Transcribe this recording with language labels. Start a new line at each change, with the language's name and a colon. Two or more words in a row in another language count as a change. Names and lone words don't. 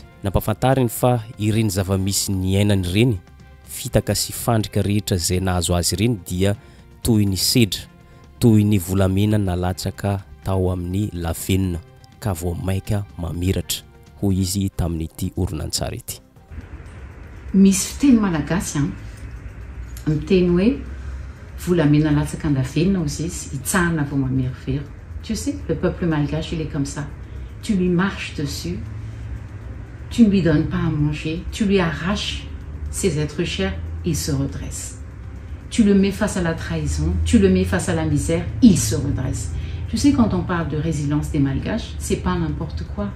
Malagasy: Nampahafantariny fa ireny zava-misy ny ainany ireny fitaka sy fandrika rehetra izay nahazo azy ireny dia toy ny sedra, toy ny volamena nalatsaka tao amin'ny lavenina ka vao maika mamiratra hoy izy tamin'ity horonan-tsary ity. Misy fiteny malagasy miteny hoe volamena latsaka an-davenina ozy izy hitsahana vao mamirofero.
French: Tu sais, le peuple malgache il est comme ça. Tu lui marches dessus, tu ne lui donnes pas à manger, tu lui arraches ses êtres chers, il se redresse. Tu le mets face à la trahison, tu le mets face à la misère, il se redresse. Tu sais, quand on parle de résilience des Malgaches, c'est pas n'importe quoi.